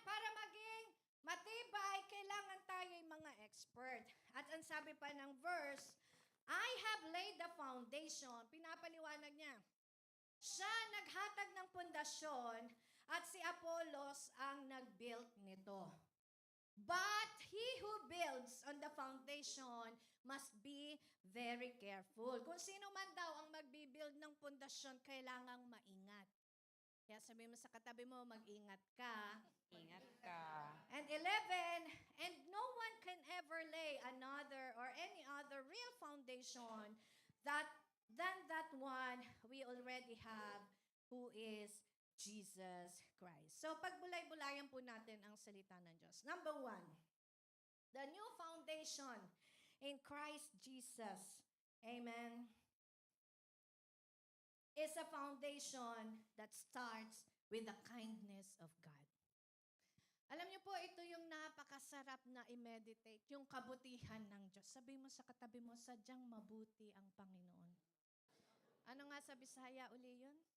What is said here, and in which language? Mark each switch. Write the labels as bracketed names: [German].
[Filipino] Para maging matibay, kailangan tayo'y mga expert. At ang sabi pa ng verse, [English] I have laid the foundation. [Filipino] Pinapaliwanag niya. Siya naghatag ng pundasyon at si Apollos ang nag-build nito. [English] But he who builds on the foundation must be very careful. [Filipino] Kung sino man daw ang magbibuild ng pundasyon, kailangang maingat. Kaya sabi mo sa katabi mo, mag-ingat ka. Ingat ka. [English] And 11, and no one can ever lay another or any other real foundation than that one we already have, who is Jesus Christ. [Filipino] So pagbulay-bulayan po natin ang salita ng Diyos. [English] Number 1, the new foundation in Christ Jesus, amen, is a foundation that starts with the kindness of God. [Filipino] Alam niyo po, ito yung napakasarap na i-meditate, yung kabutihan ng Diyos. Sabi mo sa katabi mo, sadyang mabuti ang Panginoon. Ano nga sa Bisaya uli yun?